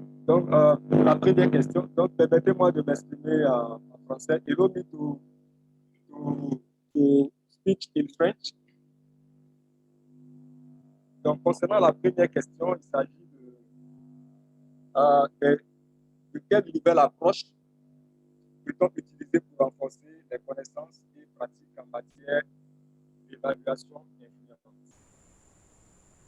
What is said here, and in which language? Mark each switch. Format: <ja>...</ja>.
<fr>Donc, la première question, donc permettez-moi de m'exprimer en français.</fr> <en>Allow me to speak in French.</en> <fr>Donc, concernant la première question, il s'agit de quelle nouvelle approche peut-on utiliser pour renforcer les connaissances et pratiques en matière d'évaluation et d'influence.</fr>